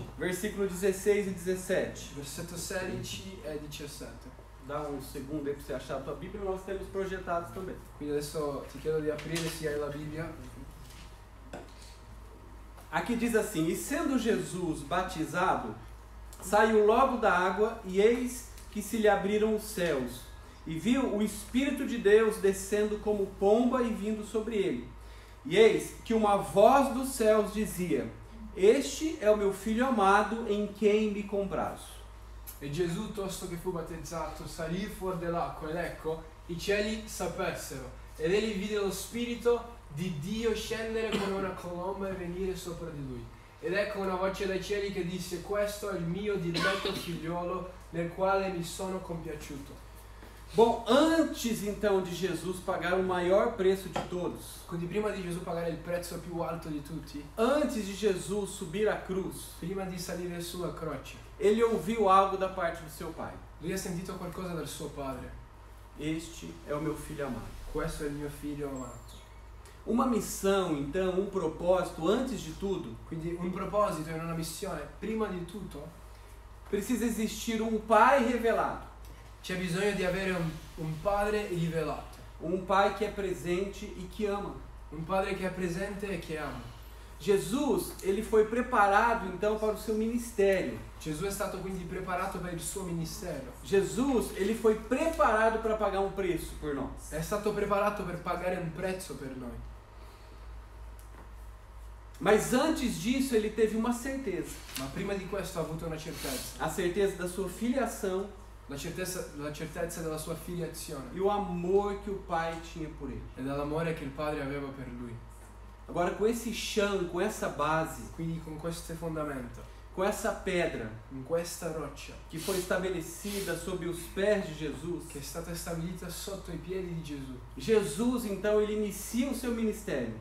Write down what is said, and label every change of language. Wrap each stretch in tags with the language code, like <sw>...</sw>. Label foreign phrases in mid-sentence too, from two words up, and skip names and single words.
<pt>versículo 16 e 17.</pt> <it>versetto 16 e 17.</it> <pt>Dá um segundo aí para você achar a tua Bíblia, nós temos projetados também.</pt> <it>Quindi adesso ti chiedo di aprire se hai la Bibbia.</it> <pt>Aqui diz assim: E sendo Jesus batizado, saiu logo da água, e eis que se lhe abriram os céus, e viu o Espírito de Deus descendo como pomba e vindo sobre ele. E eis que uma voz dos céus dizia: Este è o meu filho amado, em quem me comprazo.</pt> <it>E Gesù, tosto che fu battezzato, salì fuori dell'acqua ed ecco, i cieli s'apersero ed egli vide lo Spirito di Dio scendere come una colomba e venire sopra di lui. Ed ecco una voce dai cieli che disse: Questo è il mio diletto figliolo nel quale mi sono compiaciuto.</it> <pt>Bom, antes então de Jesus pagar o maior preço de todos,</pt> <it>Quindi prima di Gesù pagare il prezzo più alto di tutti,</it> <pt>antes de Jesus subir a cruz,</pt> <it>prima di salire sulla croce,</it> <pt>ele ouviu algo da parte do seu pai.</pt> <it>lui ha sentito qualcosa dal suo padre.</it> <pt>Este é o meu filho amado.</pt> <it>Questo è il mio figlio amato.</it> <pt>Uma missão, então, um propósito, antes de tudo,</pt> <it>Quindi un proposito e una missione, prima di tutto,</it> <pt>precisa existir um pai revelado.</pt> <it>c'è bisogno di avere un padre rivelato.</it> <pt>Um pai que é presente e que ama.</pt> <it>Un padre che è presente e che ama.</it> <pt>Jesus, ele foi preparado então para o seu ministério.</pt> <it>Gesù è stato quindi preparato per il suo ministero.</it> <pt>Jesus, ele foi preparado para pagar um preço por nós.</pt> <it>È stato preparato per pagare un prezzo per noi.</it> <pt>Mas antes disso, ele teve uma certeza.</pt> <it>Ma prima di questo ha avuto una certezza.</it> <pt>A certeza da sua filiação</pt> <it>La certezza della sua filiazione</it> <pt>e o amor que o pai tinha por ele.</pt> <it>e dell'amore che il padre aveva per lui.</it> <pt>Agora, com esse chão, com essa base,</pt> <it>Quindi con queste fondamenta,</it> <pt>com essa pedra</pt> <it>con questa roccia</it> <pt>que foi estabelecida sob os pés de Jesus,</pt> <it>che è stata stabilita sotto i piedi di Gesù,</it> <pt>Jesus, então, ele inicia o seu ministério,</pt>